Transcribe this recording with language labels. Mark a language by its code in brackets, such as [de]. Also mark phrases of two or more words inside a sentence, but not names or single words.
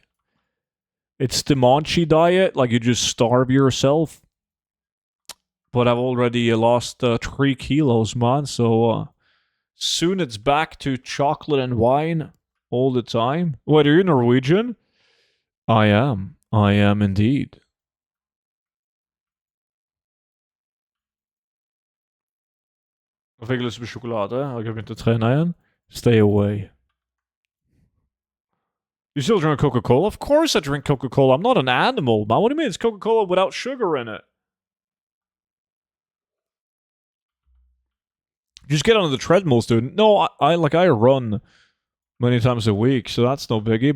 [en] It's the Monchi diet, like you just starve yourself. But I've already lost 3 kilos, man. So soon it's back to chocolate and wine all the time. Wait, are you Norwegian? I am. I am indeed. [no] Jeg fikk lyst på sjokolade. Har jeg begynt å trene igjen? [en] Stay away. You still drink Coca-Cola? Of course I drink Coca-Cola. I'm not an animal, man. What do you mean? It's Coca-Cola without sugar in it. Just get on the treadmill, student. No, I run many times a week, so that's no biggie.